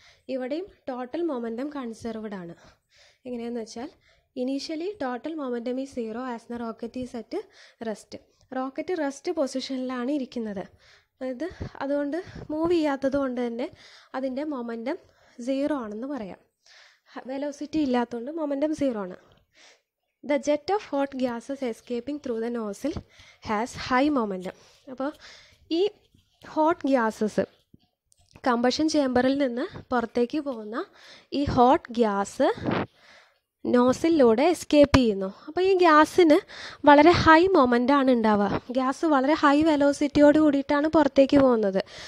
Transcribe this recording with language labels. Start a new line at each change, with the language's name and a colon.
Malayalam: ഇവിടെയും total momentum conserved ആണ്. എങ്ങനെയാണെന്ന് വെച്ചാൽ
English: Initially total momentum is 0 as the rocket is at rest.
Malayalam: Rocket rest പൊസിഷനിലാണ് ഇരിക്കുന്നത്. അതുകൊണ്ട് മൂവ് ചെയ്യാത്തത് കൊണ്ട് തന്നെ അതിൻ്റെ മൊമെൻറ്റം 0 ആണെന്ന് പറയാം. വെലോസിറ്റി ഇല്ലാത്തതുകൊണ്ട് മൊമെൻറ്റം 0 ആണ്.
English: The jet of hot gases escaping through the nozzle has high momentum.
Malayalam: അപ്പോൾ ഈ ഹോട്ട് ഗ്യാസസ് കമ്പഷൻ ചേമ്പറിൽ നിന്ന് പുറത്തേക്ക് പോകുന്ന ഈ ഹോട്ട് ഗ്യാസ് നോസിലൂടെ എസ്കേപ്പ് ചെയ്യുന്നു. അപ്പോൾ ഈ ഗ്യാസിന് വളരെ ഹൈ മൊമെൻ്റാണ് ഉണ്ടാവുക. ഗ്യാസ് വളരെ ഹൈ വെലോസിറ്റിയോട് കൂടിയിട്ടാണ് പുറത്തേക്ക് പോകുന്നത്.